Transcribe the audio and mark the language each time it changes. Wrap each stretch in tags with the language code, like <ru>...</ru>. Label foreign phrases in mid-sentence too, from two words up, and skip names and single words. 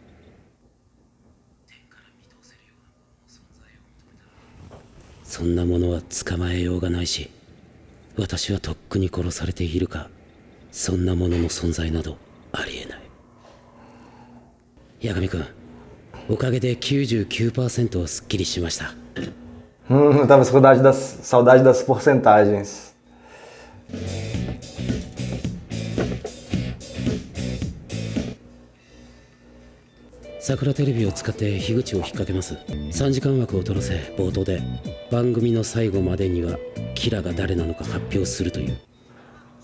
<ja>そんなものは捕まえようがないし、私はとっくに殺されているか、そんなものの存在などありえない。八神君、おかげで 99% はすっきりしました。</ja> <pt>Eu tava com saudade das porcentagens.</pt> <ja>桜テレビを使って樋口を引っ掛けます。3時間枠を取らせ、冒頭で番組の最後までにはキラが誰なのか発表するという。</ja>